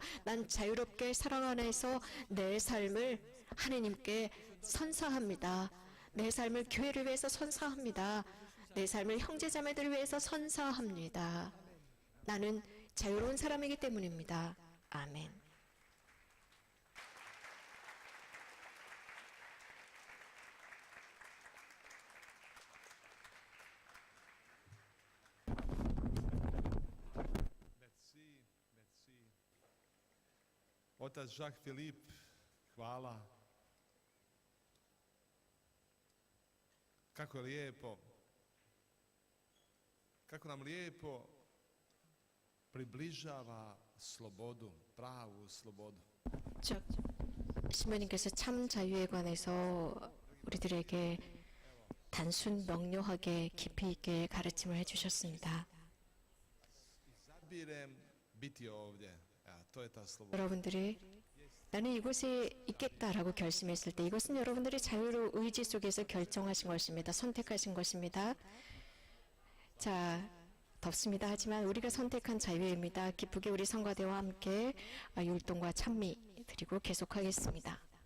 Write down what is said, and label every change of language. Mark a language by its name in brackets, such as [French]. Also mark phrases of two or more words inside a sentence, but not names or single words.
[Korean] 난 자유롭게 사랑 안에서 내 삶을 하느님께 선사합니다. 내 삶을 교회를 위해서 선사합니다. 내 삶을 형제자매들을 위해서 선사합니다. 나는 자유로운 사람이기 때문입니다. 아멘. [French] Merci, merci. [Croatian] Otac Jacques Philippe, hvala. Kako je lijepo, kako nam lijepo približava slobodu, pravu slobodu. [Korean] 즉, 신부님께서 참 자유에 관해서 우리들에게 단순 명료하게 깊이 있게 가르침을 해주셨습니다. [Croatian] Izabirem biti ovdje. To je ta sloboda. [Korean] 여러분들이 나는 이곳에 있겠다라고 결심했을 때 이것은 여러분들이 자유로운 의지 속에서 결정하신 것입니다. 선택하신 것입니다. 자, 덥습니다. 하지만 우리가 선택한 자유입니다. 기쁘게 우리 성가대와 함께 율동과 찬미 드리고 계속하겠습니다.